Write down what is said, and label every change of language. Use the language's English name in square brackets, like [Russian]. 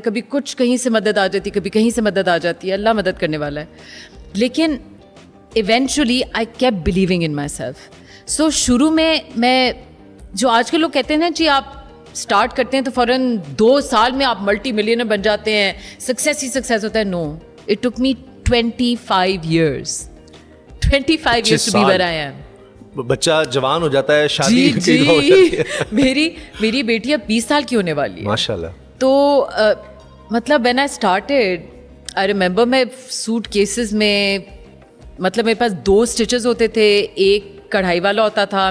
[Urdu] کبھی کچھ کہیں سے مدد آ جاتی, کبھی کہیں سے مدد آ جاتی ہے, اللہ مدد کرنے والا ہے. [English] لیکن eventually I keep believing in myself. [Urdu] سو شروع میں جو آج کے لوگ کہتے ہیں نا جی آپ اسٹارٹ کرتے ہیں تو فوراً 2 سال میں آپ ملٹی ملینر بن جاتے ہیں, سکسیس ہی سکسیس ہوتا ہے. [English] No, it took me 25 years to be where I am. [Urdu] بچہ جوان ہو جاتا ہے, شادی جی میری بیٹی اب 20 سال کی ہونے والی ہے ماشاء اللہ. تو مطلب [English] when I started, I remember [Urdu] میں سوٹ کیسز میں, مطلب میرے پاس 2 اسٹچز ہوتے تھے, ایک کڑھائی والا ہوتا تھا.